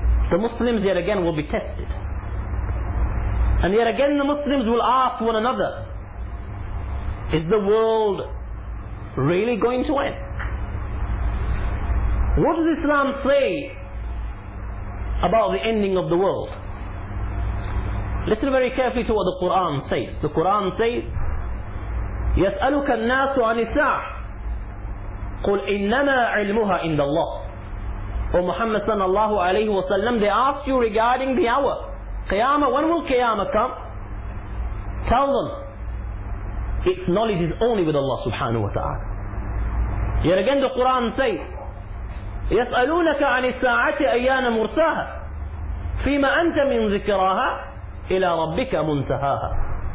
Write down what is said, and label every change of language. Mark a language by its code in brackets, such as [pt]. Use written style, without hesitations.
[en] The Muslims yet again will be tested. And yet again the Muslims will ask one another, is the world really going to end? What does Islam say about the ending of the world? Listen very carefully to what the Quran says. The Quran says, [ar] يَسْأَلُكَ النَّاسُ عَنِ السَّاعَةِ قُلْ إِنَّمَا عِلْمُهَا إِنْدَ اللَّهِ. [en] O Muhammad sallallahu alayhi wa sallam, they ask you regarding the hour. Qiyamah, when will Qiyamah come? Tell them, its knowledge is only with Allah subhanahu wa ta'ala. Yet again the Quran says, [ar] يَسْأَلُونَكَ عَنِ السَّاعَةِ أَيَّانَ مُرْسَاهَا فِيمَا أَنْتَ مِنْ ذِكِرَاهَا إِلَى رَبِّكَ مُنْتَهَاهَا.